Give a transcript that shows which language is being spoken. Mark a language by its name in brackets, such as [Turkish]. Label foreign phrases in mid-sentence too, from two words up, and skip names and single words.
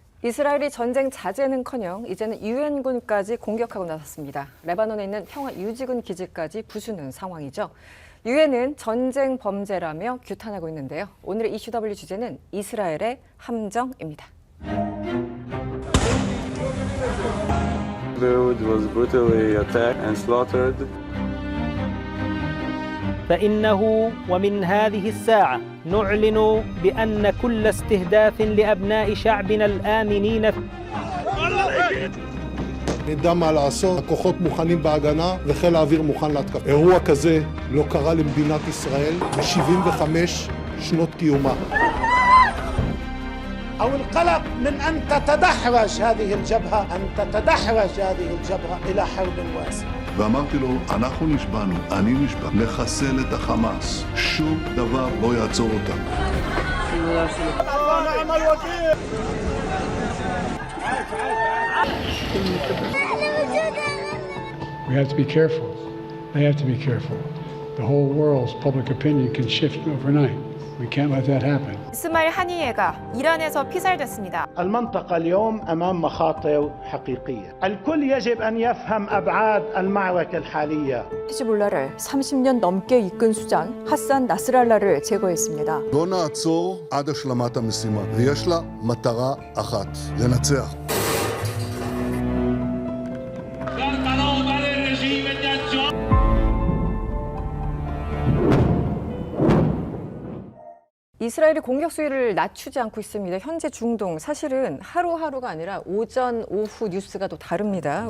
[Korean] 이스라엘이 전쟁 자제는커녕 이제는 유엔군까지 공격하고 나섰습니다. 레바논에 있는 평화유지군 기지까지 부수는 상황이죠. 유엔은 전쟁 범죄라며 규탄하고 있는데요. 오늘의 이슈W 주제는 이스라엘의 함정입니다. [English] Beirut was brutally attacked and slaughtered. [Arabic] فإنه ومن هذه الساعة نعلن بأن كل استهداف لأبناء شعبنا الآمنين [Hebrew] נדע מה לעשות, הכוחות מוכנים בהגנה וחיל האוויר מוכן להתקפה. אירוע כזה לא קרה למדינת ישראל ב-75 שנות קיומה. [Arabic] أو القلق من أن تتدحرج هذه الجبهة إلى حرب واسعة. [Hebrew] ואמרתי לו, אנחנו נשבענו, אני נשבע, לחסל את החמאס. שום דבר לא יעצור אותם. [English] We have to be careful. They have to be careful. The whole world's public opinion can shift overnight. We can't let that happen. [Korean] 이스마일 하니예가 이란에서 피살됐습니다. [Arabic] المنطقة اليوم أمام مخاطر حقيقية. الكل يجب أن يفهم أبعاد المعركة الحالية. [Korean] 히즈볼라를 30년 넘게 이끈 수장 하산 나스랄라를 제거했습니다. [Hebrew] לא נעצור עד השלמת המשימה, ויש לה מטרה אחת, לנצח. [Korean] 이스라엘이 공격 수위를 낮추지 않고 있습니다. 현재 중동 사실은 하루하루가 아니라 오전, 오후 뉴스가 또 다릅니다.